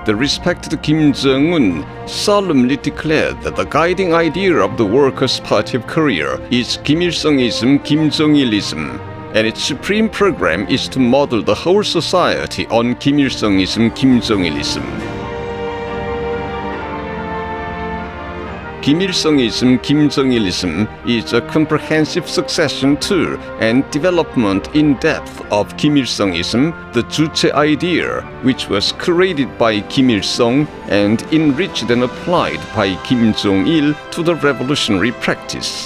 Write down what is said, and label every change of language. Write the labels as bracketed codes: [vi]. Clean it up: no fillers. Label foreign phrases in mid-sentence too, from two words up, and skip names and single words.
[en] The respected Kim Jong-un solemnly declared that the guiding idea of the Workers' Party of Korea is Kim Il-sungism, Kim Jong-ilism, and its supreme program is to model the whole society on Kim Il-sungism, Kim Jong-ilism. Kim Il-sungism, Kim Jong-ilism is a comprehensive succession to and development in depth of Kim Il-sungism, the Juche idea, which was created by Kim Il-sung and enriched and applied by Kim Jong-il to the revolutionary practice.